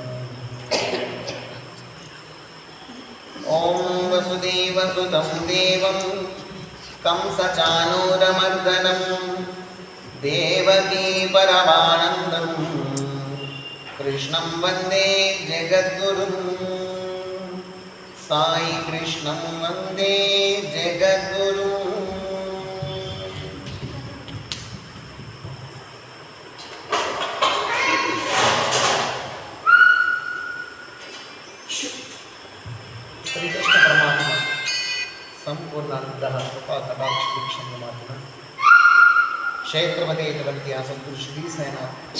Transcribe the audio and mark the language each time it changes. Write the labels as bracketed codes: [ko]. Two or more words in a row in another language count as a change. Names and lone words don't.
[sa] ॐ वसुदेवसुतं देवं कंसचाणूरमर्दनं देवकी परमानन्दं कृष्णं वन्दे जगद्गुरुं साई कृष्णं वन्दे जगद्गुरुं। [te] శ్రీకృష్ణ పరమాత్మ సంపూర్ణ అనుగ్రహ కృపా కటాక్ష వీక్షణ మాత్రం క్షేత్రపతి అయినటువంటి ఆ సంతుడు శ్రీ సేనాథ్